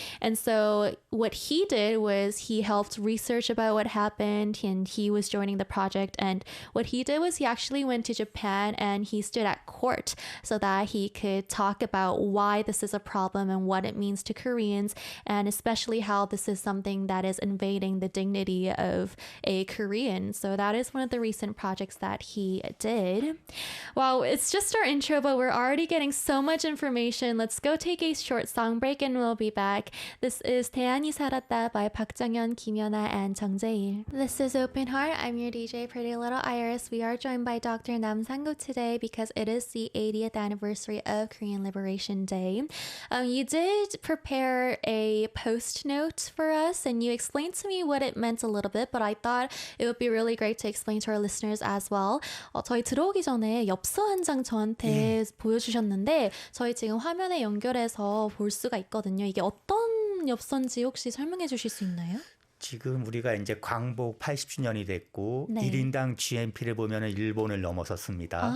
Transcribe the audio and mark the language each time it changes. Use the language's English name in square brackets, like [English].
[English] And so what he did was he helped research about what happened, and he was joining the project, and what he did was he actually went to Japan and he stood at court so that he could talk about why this is a problem and what it means to Koreans, and especially how this is something that is invading the dignity of a Korean. So that is one of the recent projects that he did. Wow, it's just our intro, but we're already getting so much information. Let's go take a short song break and we'll be back. This is 태양이 살았다 by 박정현, 김연아, and 정재일. This is Open Heart. I'm your DJ, Pretty Little Iris. We are joined by Dr. Nam Sang-gu today because it is the 80th anniversary of Korean Liberation Day. You did prepare a post note for us and you explained to me what it meant a little bit, but I thought it would be really great to explain to our listeners as well. [Korean] 저희 들어오기 전에 엽서 한 장 저한테 보여주셨는데 저희 지금 화면에 연결해서 볼 수가 있거든요. 이게 어떤 엽서인지 혹시 설명해 주실 수 있나요? 지금 우리가 이제 광복 80주년이 됐고 네. 1인당 GNP를 보면 일본을 넘어섰습니다.